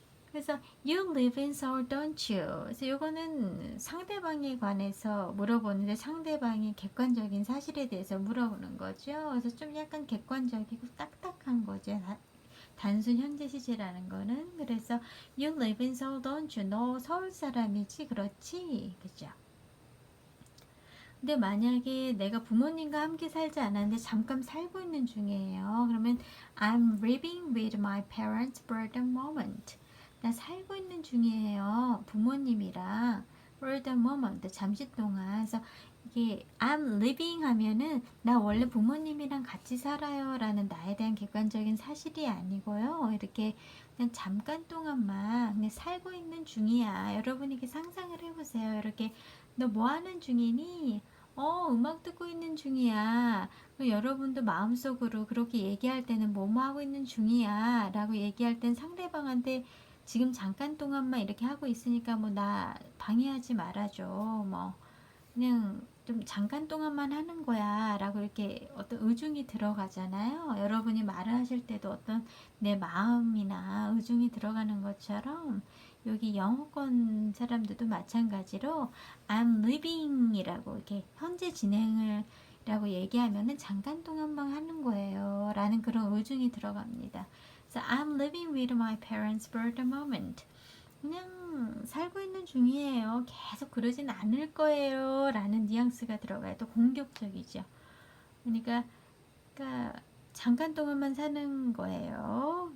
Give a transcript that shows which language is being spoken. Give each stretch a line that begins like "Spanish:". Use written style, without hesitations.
Korean: 그래서
English: You live in Seoul, don't you?
Korean: 그래서 이거는 상대방에 관해서 물어보는데 상대방이 객관적인 사실에 대해서 물어보는 거죠. 그래서 좀 약간 객관적이고 딱딱한 거죠. 단순 현재 시제라는 거는. 그래서
English: You live in Seoul, don't you?
Korean: 너 서울 사람이지? 그렇지? 그죠? 근데 만약에 내가 부모님과 함께 살지 않았는데 잠깐 살고 있는 중이에요. 그러면
English: I'm living with my parents for the moment.
Korean: 나 살고 있는 중이에요. 부모님이랑
English: for the moment.
Korean: 잠시 동안. 그래서 이게
English: I'm living
Korean: 하면은 나 원래 부모님이랑 같이 살아요 라는 나에 대한 객관적인 사실이 아니고요. 이렇게 그냥 잠깐 동안만 그냥 살고 있는 중이야. 여러분이 이렇게 상상을 해보세요. 이렇게 너 뭐 하는 중이니? 음악 듣고 있는 중이야. 그럼 여러분도 마음속으로 그렇게 얘기할 때는 뭐뭐 하고 있는 중이야 라고 얘기할 땐 상대방한테 지금 잠깐 동안만 이렇게 하고 있으니까 뭐 나 방해하지 말아줘. 뭐 그냥 좀 잠깐 동안만 하는 거야 라고 이렇게 어떤 의중이 들어가잖아요. 여러분이 말을 하실 때도 어떤 내 마음이나 의중이 들어가는 것처럼 여기 영어권 사람들도 마찬가지로
English: I'm living
Korean: 이라고 이렇게 현재 진행을 라고 얘기하면은 잠깐 동안만 하는 거예요 라는 그런 의중이 들어갑니다.
English: So I'm living with my parents for the moment.
Korean: 그냥 살고 있는 중이에요. 계속 그러진 않을 거예요. 라는 뉘앙스가 들어가요. 또 공격적이죠. 그러니까 잠깐 동안만 사는 거예요.